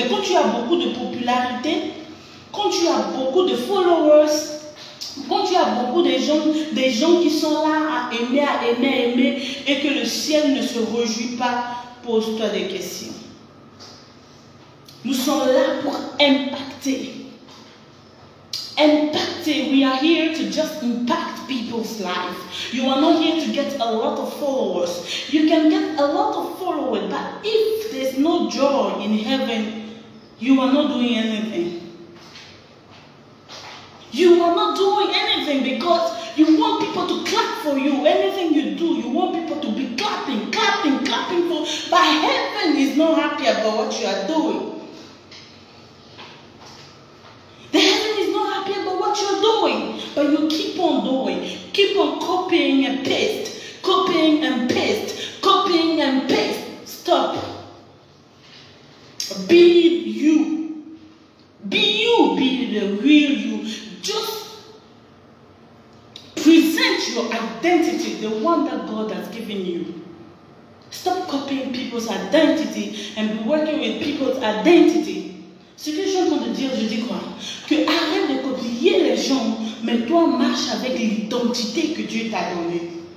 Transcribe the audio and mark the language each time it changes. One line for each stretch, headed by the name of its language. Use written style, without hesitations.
French: Mais quand tu as beaucoup de popularité, quand tu as beaucoup de followers, quand tu as beaucoup de gens qui sont là à aimer, et que le ciel ne se réjouit pas, pose-toi des questions. Nous sommes là pour impacter.
English: We are here to just impact people's life. You are not here to get a lot of followers. You can get a lot of followers, but if there's no joy in heaven, you are not doing anything. You are not doing anything because you want people to clap for you. Anything you do, you want people to be clapping for. But heaven is not happy about what you are doing. The heaven is not happy about what you're doing, but you keep on doing. Keep on copying and paste. Copying and paste. Copying and paste. Stop. Be you. Be you. Be the real you. Just present your identity, the one that God has given you. Stop copying people's identity and be working with people's identity.
French: Ce que je suis en train de dire, je dis quoi? Que arrête de copier les gens, mais toi marche avec l'identité que Dieu t'a donnée.